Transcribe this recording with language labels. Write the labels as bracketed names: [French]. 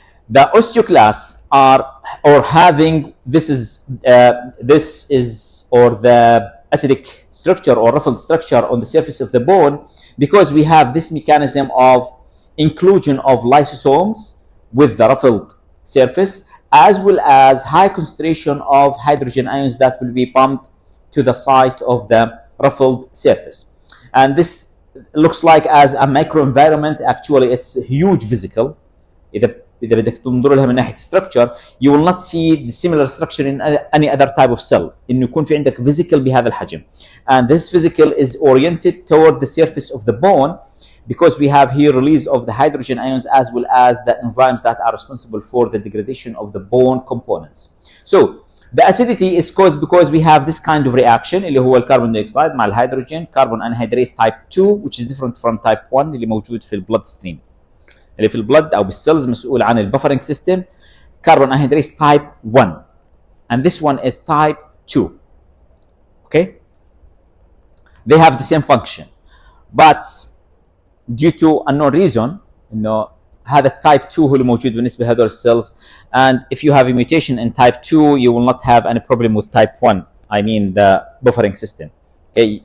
[English] The osteoclasts are or having this is or the acidic structure or ruffled structure on the surface of the bone because we have this mechanism of inclusion of lysosomes with the ruffled surface, as well as high concentration of hydrogen ions that will be pumped to the site of the ruffled surface. And this looks like as a microenvironment. Actually, it's a huge vesicle. [Arabic] إذا بدك تنظر لها من ناحية [English] structure, you will not see the similar structure in any other type of cell. [Arabic] إنه يكون في عندك vesicle بهذا الحجم. [English] And this vesicle is oriented toward the surface of the bone because we have here release of the hydrogen ions as well as the enzymes that are responsible for the degradation of the bone components. So the acidity is caused because we have this kind of reaction [Arabic] اللي هو الكربون دايوكسيد مع الهيدروجين [English] carbon anhydrase type 2, which is different from type 1 [Arabic] اللي موجود في البلد ستريم. اللي في البلد او بالسيلز مسؤول عن البفرنج سيستم [English] carbon anhydrase type 1, and this one is type 2. Okay, they have the same function, but due to unknown reason [Arabic] انه هذا type 2 هو اللي موجود بالنسبه لهذول السيلز, [English] and if you have a mutation in type 2 you will not have any problem with type 1, I mean the buffering system. Okay?